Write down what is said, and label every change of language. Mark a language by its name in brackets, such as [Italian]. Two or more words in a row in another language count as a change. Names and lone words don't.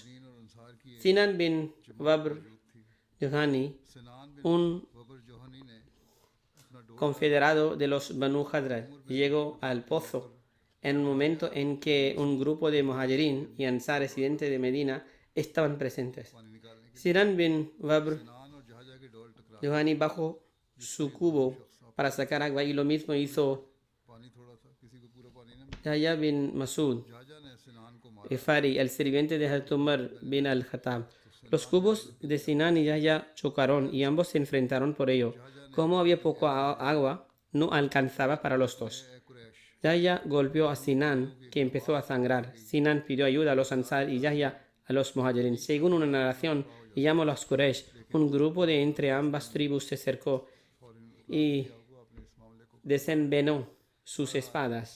[Spanish] Sinan bin Wabr Johani, un confederado de los Banu Hadrat, llegó al pozo en un momento en que un grupo de Muhajirin y Ansar residentes de Medina estaban presentes. Sinan bin Wabr Johani bajó su cubo para sacar agua y lo mismo hizo Yahya bin Masud Ifari, el sirviente de Hazrat Umar bin al-Khattab. Los cubos de Sinan y Yahya chocaron y ambos se enfrentaron por ello. Como había poca agua, no alcanzaba para los dos. Yahya golpeó a Sinan, que empezó a sangrar. Sinan pidió ayuda a los Ansar y Yahya a los Muhajirin. Según una narración, llamó a los Quraysh. Un grupo de entre ambas tribus se acercó y desenvainó sus espadas.